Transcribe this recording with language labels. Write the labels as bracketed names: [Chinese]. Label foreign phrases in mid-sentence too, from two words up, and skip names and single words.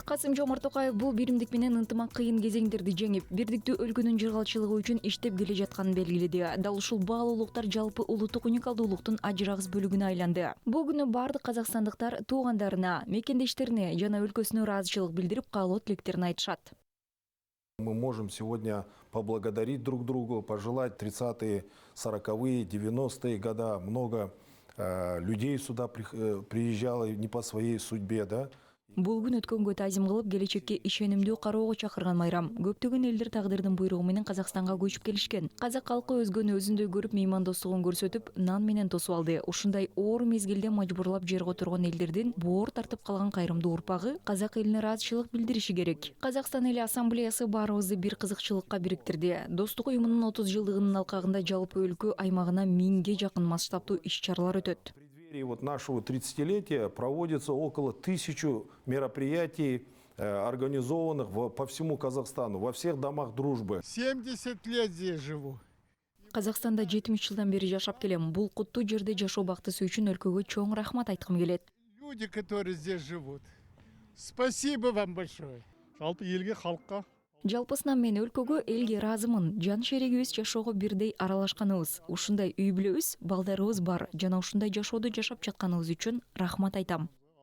[Kyrgyz] Касым-Жомарт Токаев бул биримдик менен ынтымак кыйын кезеңдерди жеңип, бирдиктүү өлкөнүн жыргалчылыгы үчүн иштеп келе жатканын белгиледи. Дал ушул баалуулуктар жалпы улуттук уникалдуулуктун ажырагыс бөлүгүнө айланды. Бул күнү бардык казакстандыктар туугандарына, мекендештерине жана өлкөсүнө ыраазычылык билдирип, каалоо тилектерин айтышат. [Russian] Мы можем сегодня поблагодарить друг друга, пожелать 30-е, 40-е, 90-е года. Много людей сюда приезжало не по своей судьбе, да? [Kyrgyz] Бул күн өткөнгө тазим кылып, келечекке ишенимдүү кароого чакырган майрам. Көптөгөн элдер тагдырдын буйругу менен Казакстанга көчүп келишкен. Казак калкы өзгөнү өзүндөй көрүп, меймандостугун көрсөтүп, нан менен тосуп алды. Ушундай оор мезгилде мажбурлап жерге отургон элдердин боор тартып калган кайрымдуу урпагы казак элине ыраазычылык билдириши керек. Казакстан эли ассамблеясы баарыбызды бир кызыкчылыкка бириктирди. Достук уюмунун 30 жылдыгынын алкагында жалпы өлкө аймагына 1000ге жакын масштабтуу иш-чаралар өтөт. [Russian] И вот нашего 30-летия проводится около 1000 мероприятий, организованных по всему Казахстану, во всех домах дружбы. 70 лет здесь живу. [Kyrgyz] Казакстанда 70 жылдан бери жашап келем. Бул куттуу жерде жашоо бактысы үчүн өлкөгө чоң рахмат айткым келет. [Russian] Люди, которые здесь живут. Спасибо вам большое. [Kyrgyz] Жалпы элге, халыкка. Жалпысынан мен өлкөгө, элге ыраазымын. Жан шерегибиз жашоого бирдей аралашканыбыз, ушундай үй бүлөбүз, балдарыбыз бар жана ушундай жашоодо жашап жатканыбыз үчүн рахмат айтам.